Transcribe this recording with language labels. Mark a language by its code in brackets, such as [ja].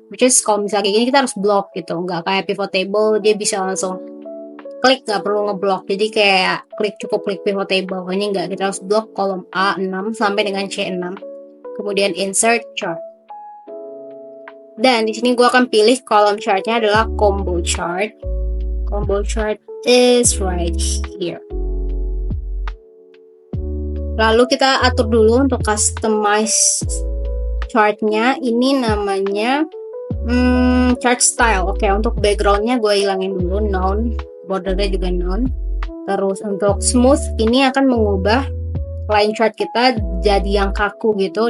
[en] Which is [id] kalau misalnya kayak gini kita harus block gitu, nggak kayak pivot table dia bisa langsung klik, nggak perlu ngeblok. Jadi kayak cukup klik pivot table. Ini nggak, kita harus blok kolom A6 sampai dengan C6. Kemudian insert chart. Dan di sini gue akan pilih kolom chartnya adalah combo chart. [en] Combo chart is right here. [id] Lalu kita atur dulu untuk customize chartnya. Ini namanya chart style. Oke, untuk backgroundnya gue hilangin dulu, none. Bordernya juga none. Terus untuk smooth ini akan mengubah line chart kita jadi yang kaku gitu.